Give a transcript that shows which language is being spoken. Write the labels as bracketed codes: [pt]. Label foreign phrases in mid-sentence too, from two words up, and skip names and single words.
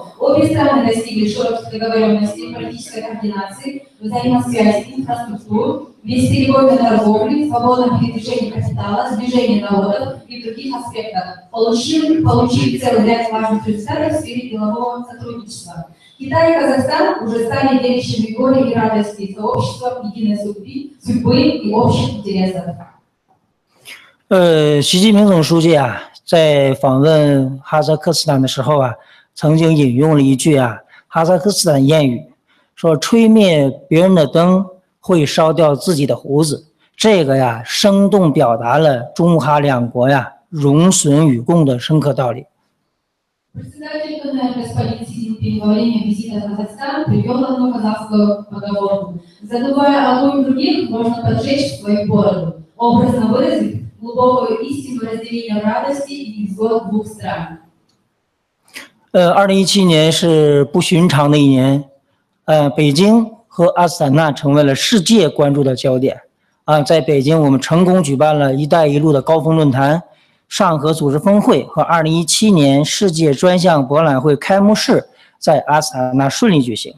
[ru] Обе страны достигли широких договоренностей, политической координации, взаимосвязи, инфраструктур, бесперебойной торговли, свободном передвижении капитала, сближении народов и других аспектах, получили целый ряд важных результатов в сфере делового сотрудничества. Китай и Казахстан уже стали делящими горе и радости сообществом единой судьбы и общих интересов. [zh] 习近平总书记啊，在访问哈萨克斯坦的时候啊，曾经引用了一句哈萨克斯坦谚语，说吹灭别人的灯会烧掉自己的胡子。这个生动表达了中哈两国荣损与共的深刻道理。 [ru] Председатель КНР господин Си Цзиньпин во время визита в Казахстан привел одну казахскую поговорку: «Задувая огонь других, можно поджечь свою бороду», образно выразив глубокую истину разделения радости и невзгод двух стран. [zh] 2017 年是不寻常的一年，北京和阿斯塔纳成为了世界关注的焦点。在北京，我们成功举办了“一带一路”的高峰论坛、上合组织峰会和2017年世界专项博览会开幕式在阿斯塔纳顺利举行。